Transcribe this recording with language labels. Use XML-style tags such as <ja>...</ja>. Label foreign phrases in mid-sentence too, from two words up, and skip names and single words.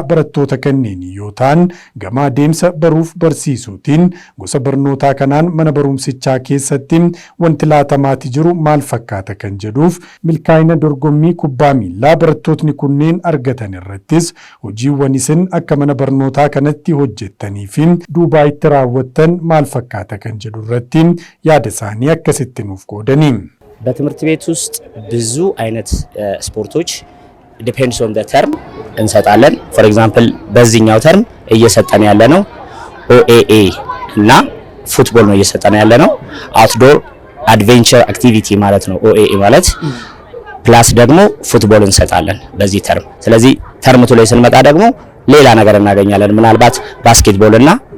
<om>barattoota kanneen yoo ta'an gama adeemsa baruuf barsiisuutiin gosa barnootaa kanaan mana barumsichaa keessatti wanti laatamaati jiru maal fakkaata kan jedhuuf milkaa'ina dorgommii kubbaa miillaa barattootni kunneen argatan irrattis hojiiwwan isin akka mana barnootaa kanatti hojjettanii fi duubaa itti raawwattan maal fakkaata kan jedhu irratti yaada isaanii akkasitti nuuf qoodani.</om> <am>በትምህርት ቤት ውስጥ ብዙ አይነት ስፖርቶች</am> <en>depends on the term</en> <am>እንሰጣለን።</am> <en>for example</en> <am>በዚህኛው ተርም እየሰጠን ያለ ነው ኦኤኤ እና ፉትቦል ነው እየሰጠን ያለ ነው።</am> <en>outdoor adventure activity</en> <am>ማለት ነው ኦኤኤ ማለት ፕላስ ደግሞ ፉትቦል እንሰጣለን በዚህ ተርም። ስለዚህ ተርምቱ ላይ ስንመጣ ደግሞ ሌላ ነገር እናገኛለን። ምናልባት ባስኬትቦል እና</am>